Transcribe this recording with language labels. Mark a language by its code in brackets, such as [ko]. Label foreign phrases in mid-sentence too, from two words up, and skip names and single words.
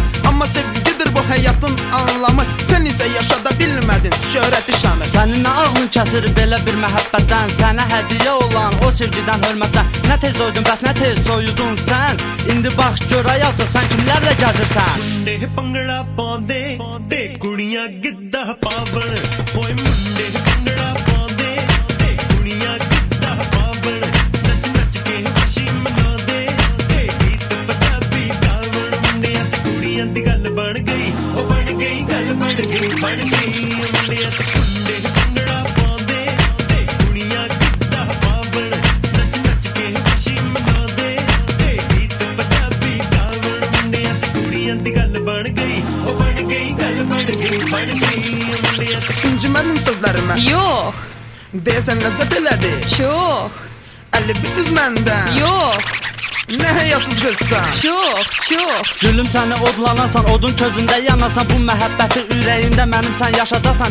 [az] Amma sevgidir bu həyatın anlamı, sən isə yaşada bilmədin şöhrəti şanı. Sənin nə ağlın kəsir belə bir məhəbbətdən, sənə hədiyyə olan o sevgidən, hörmətdən. Nə tez doydun, bəs nə tez soyudun sən? İndi bax gör yazıq, sən kimlərlə gəzirsən? [pa] ਮੁੰਡੇ ਭੰਗੜਾ ਪਾਉਂਦੇ ਤੇ ਕੁੜੀਆਂ ਗਿੱਧਾ ਪਾਵਣ ਓਏ ਮੁੰਡੇ ਭੰਗੜਾ ਪਾਉਂਦੇ ਤੇ ਕੁੜੀਆਂ ਗਿੱਧਾ ਪਾਵਣ ਨੱਚ ਨੱਚ ਕੇ ਖੁਸ਼ੀ ਮਨਾਉਂਦੇ ਤੇ ਗੀਤ ਪੰਜਾਬੀ ਗਾਵਣ ਮੁੰਡਿਆਂ ਤੇ ਕੁੜੀਆਂ ਦੀ ਗੱਲ ਬਣ ਗਈ ਉਹ ਬਣ ਗਈ ਗੱਲ ਬਣ ਗਈ ਮੁੰਡਿਆਂ ਤੇ ਮੁੰਡੇ ਭੰਗੜਾ ਪਾਉਂਦੇ ਤੇ ਕੁੜੀਆਂ ਗਿੱਧਾ ਪਾਵਣ ਨੱਚ ਨੱਚ ਕੇ ਖੁਸ਼ੀ ਮਨਾਉਂਦੇ ਤੇ ਗੀਤ ਪੰਜਾਬੀ ਗਾਵਣ ਮੁੰਡਿਆਂ ਤੇ ਕੁੜੀਆਂ ਦੀ ਗੱਲ [az] İncimədin sözlərimə? Yox. Deyəsən ləzzət elədi? Çox. Əlli üz məndən? Yox. Nə həyasız qızsan? Çox. Gülüm səni odlanasan, odun közündə yanasan. Bu məhəbbəti ürəyində mənimsən yaşadasan.